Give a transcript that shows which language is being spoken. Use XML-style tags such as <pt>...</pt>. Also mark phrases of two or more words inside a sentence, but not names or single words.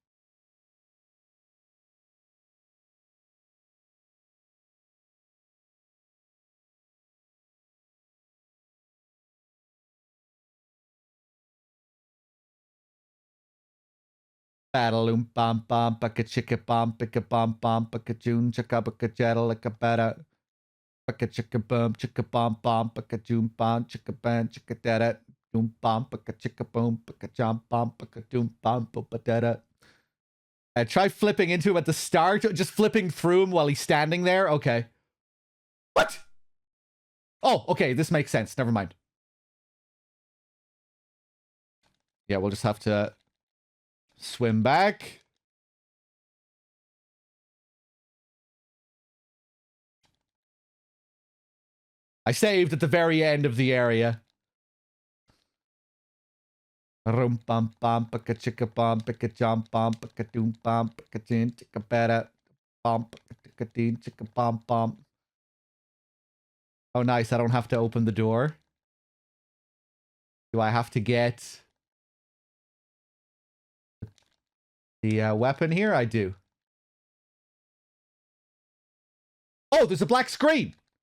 <en>Battle bam bam baka chicka bam baka bam bam baka june chaka baka jettle like a better baka chicka bam baka june bam chicka ban chicka dada doom bam baka chicka boom baka jump bam baka doom bam baka dada. Try flipping into him at the start, just flipping through him while he's standing there. Okay. What? Oh, okay, this makes sense. Never mind. Yeah, we'll just have to swim back. I saved at the very end of the area. Rum bum bum baka chicka bum baka jump bum baka doom bum baka tin chicka bada bum baka tin chicka bum bum. Oh, nice. I don't have to open the door. Do I have to get the weapon here? I do. Oh, there's a black screen.</en>